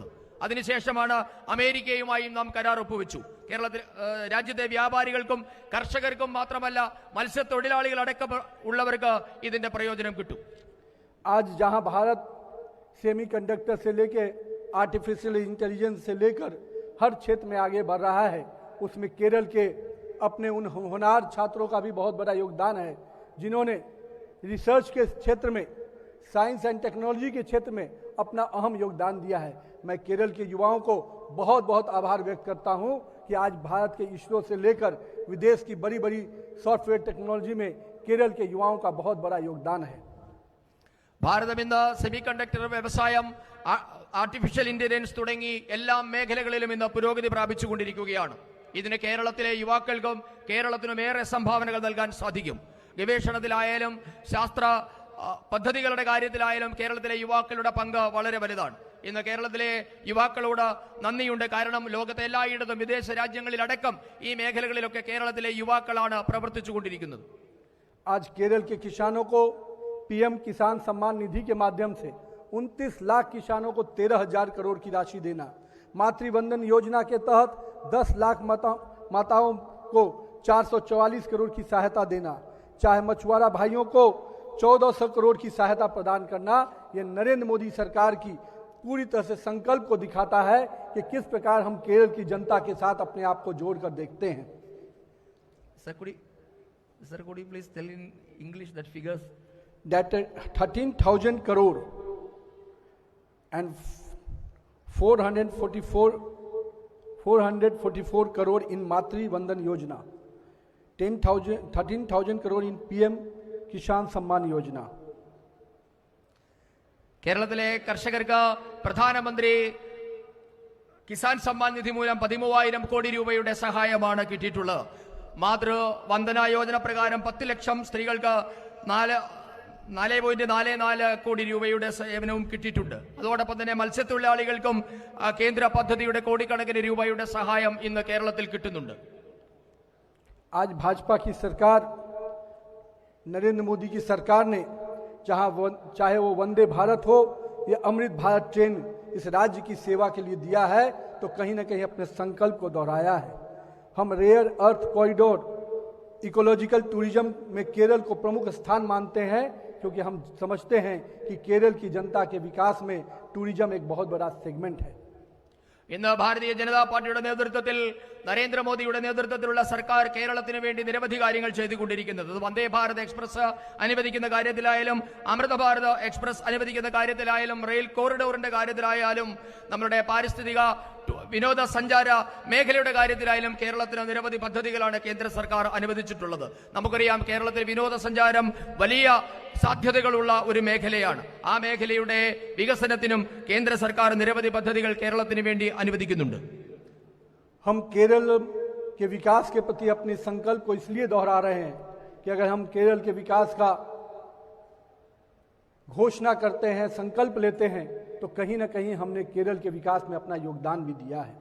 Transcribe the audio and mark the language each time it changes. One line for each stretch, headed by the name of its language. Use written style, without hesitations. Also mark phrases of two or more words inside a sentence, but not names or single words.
Malayalam: അതിനുശേഷമാണ് അമേരിക്കയുമായും നാം കരാർ ഒപ്പുവെച്ചു. കേരളത്തിൽ രാജ്യത്തെ വ്യാപാരികൾക്കും കർഷകർക്കും മാത്രമല്ല, മത്സ്യത്തൊഴിലാളികൾ അടക്കം ഉള്ളവർക്ക് ഇതിന്റെ പ്രയോജനം കിട്ടും.
Hindi: आज जहां भारत सेमीकंडक्टर से लेकर
English: artificial intelligence
Hindi: से लेकर हर क्षेत्र में आगे बढ़ रहा है, उसमें केरल के अपने उन होनहार छात्रों का भी बहुत बड़ा योगदान है, जिन्होंने रिसर्च के क्षेत्र में,
English: science and technology
Hindi: के क्षेत्र में अपना अहम योगदान दिया है। मैं केरल के युवाओं को बहुत बहुत आभार व्यक्त करता हूं कि आज भारत के इसरो से लेकर विदेश की बड़ी बड़ी
English: software technology
Hindi: में केरल के युवाओं का बहुत बड़ा योगदान है।
Malayalam: ഭാരതം ഇന്ന്
English: semi conductor
Malayalam: വ്യവസായം,
English: artificial intelligence
Malayalam: തുടങ്ങി എല്ലാ മേഖലകളിലും ഇന്ന് പുരോഗതി പ്രാപിച്ചുകൊണ്ടിരിക്കുകയാണ്. ഇതിന് കേരളത്തിലെ യുവാക്കൾക്കും കേരളത്തിനും ഏറെ സംഭാവനകൾ നൽകാൻ സാധിക്കും. ഗവേഷണത്തിലായാലും ശാസ്ത്ര പദ്ധതികളുടെ കാര്യത്തിലായാലും കേരളത്തിലെ യുവാക്കളുടെ പങ്ക് വളരെ വലുതാണ്. ഇന്ന് കേരളത്തിലെ യുവാക്കളോട് നന്ദിയുണ്ട്. കാരണം ലോകത്തെ എല്ലായിടത്തും, വിദേശ രാജ്യങ്ങളിലടക്കം ഈ മേഖലകളിലൊക്കെ കേരളത്തിലെ യുവാക്കളാണ് പ്രവർത്തിച്ചുകൊണ്ടിരിക്കുന്നത്.
Hindi: आज केरल के किसानों को पीएम किसान सम्मान निधि के माध्यम से 29 लाख किसानों को 13,000 करोड़ की राशि देना, मातृवंदन योजना के तहत 10 लाख माताओं को 444 करोड़ की सहायता देना, चाहे मछुआरा भाइयों को 1400 करोड़ की सहायता प्रदान करना, ये नरेंद्र मोदी सरकार की पूरी तरह से संकल्प को दिखाता है कि किस प्रकार हम केरल की जनता के साथ अपने आप को जोड़कर देखते हैं।
English: Sir, could you please tell in English that figures? That 13,000 crore and 444 crore in Matri Vandan Yojana, 13,000 crore in PM Kisan Samman Yojana.
Malayalam: കേരളത്തിലെ കർഷകർക്ക് പ്രധാനമന്ത്രി കിസാൻ സമ്മാൻ നിധി മൂലം 13,000 കോടി രൂപയുടെ സഹായമാണ് കിട്ടിയിട്ടുള്ളത്. മാതൃവന്ദന യോജന പ്രകാരം 10 ലക്ഷം സ്ത്രീകൾക്ക് 4.44 കോടി രൂപയുടെ സേവനവും കിട്ടിയിട്ടുണ്ട്. അതോടൊപ്പം തന്നെ മത്സ്യത്തൊഴിലാളികൾക്കും കേന്ദ്ര പദ്ധതിയുടെ കോടിക്കണക്കിന് രൂപയുടെ സഹായം ഇന്ന് കേരളത്തിൽ കിട്ടുന്നുണ്ട്.
Hindi: आज भाजपा की सरकार, नरेंद्र मोदी की सरकार ने चाहे वो वंदे भारत हो या अमृत भारत ट्रेन इस राज्य की सेवा के लिए दिया है, तो कहीं ना कहीं अपने संकल्प को दोहराया है। हम
English: rare earth corridor ecological tourism
Hindi: में केरल को प्रमुख स्थान मानते हैं, क्योंकि हम समझते हैं कि केरल की जनता के विकास में टूरिज्म एक बहुत बड़ा सेगमेंट है।
Malayalam: ഇന്ന് ഭാരതീയ ജനതാ പാർട്ടിയുടെ നേതൃത്വത്തിൽ നരേന്ദ്രമോദിയുടെ നേതൃത്വത്തിലുള്ള സർക്കാർ കേരളത്തിന് വേണ്ടി നിരവധി കാര്യങ്ങൾ ചെയ്തുകൊണ്ടിരിക്കുന്നത്. വന്ദേ ഭാരത് എക്സ്പ്രസ് അനുവദിക്കുന്ന കാര്യത്തിലായാലും അമൃത ഭാരത് എക്സ്പ്രസ് അനുവദിക്കുന്ന കാര്യത്തിലായാലും
English: rail corridor's
Malayalam: കാര്യത്തിലായാലും നമ്മുടെ പാരിസ്ഥിതിക വിനോദസഞ്ചാര മേഖലയുടെ കാര്യത്തിലായാലും കേരളത്തിന് നിരവധി പദ്ധതികളാണ് കേന്ദ്ര സർക്കാർ അനുവദിച്ചിട്ടുള്ളത്. നമുക്കറിയാം കേരളത്തിൽ വിനോദസഞ്ചാരം വലിയ സാധ്യതകളുള്ള ഒരു മേഖലയാണ്. ആ മേഖലയുടെ വികസനത്തിനും കേന്ദ്ര സർക്കാർ നിരവധി പദ്ധതികൾ കേരളത്തിന് വേണ്ടി അനുവദിക്കുന്നുണ്ട്.
Hindi: हम केरल के विकास के प्रति अपने संकल्प को इसलिए दोहरा रहे हैं कि अगर हम केरल के विकास का घोषणा करते हैं, संकल्प लेते हैं, तो कहीं ना कहीं हमने केरल के विकास में अपना योगदान भी दिया है।